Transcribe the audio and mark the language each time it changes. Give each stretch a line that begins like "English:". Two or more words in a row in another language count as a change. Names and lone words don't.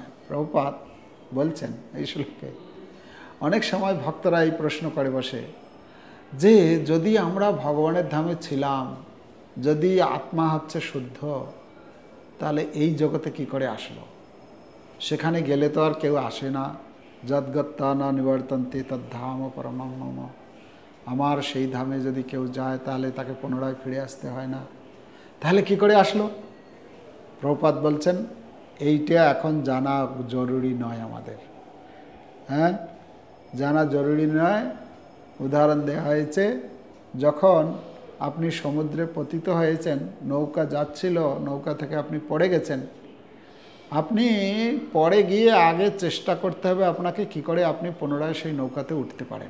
Bangla: প্রভুপাদ বলছেন এই শ্লোকে, অনেক সময় ভক্তরা এই প্রশ্ন করে বসে যে যদি আমরা ভগবানের ধামে ছিলাম, যদি আত্মা হচ্ছে শুদ্ধ, তাহলে এই জগতে কি করে আসলো? সেখানে গেলে তো আর কেউ আসে না।
Sanskrit: यद्गत्ता न निवर्तन्ते तद्धाम परमम् मम।
Bangla: আমার সেই ধামে যদি কেউ যায় তাহলে তাকে পুনরায় ফিরে আসতে হয় না, তাহলে কি করে আসলো? প্রভুপাদ বলছেন এইটা এখন জানা জরুরি নয় আমাদের। হ্যাঁ, জানা জরুরি নয়। উদাহরণ দেওয়া হয়েছে, যখন আপনি সমুদ্রে পতিত হয়েছেন, নৌকা যাচ্ছিল, নৌকা থেকে আপনি পড়ে গেছেন, আপনি পড়ে গিয়ে আগে চেষ্টা করতে হবে আপনাকে কি করে আপনি পুনরায় সেই নৌকাতে উঠতে পারেন।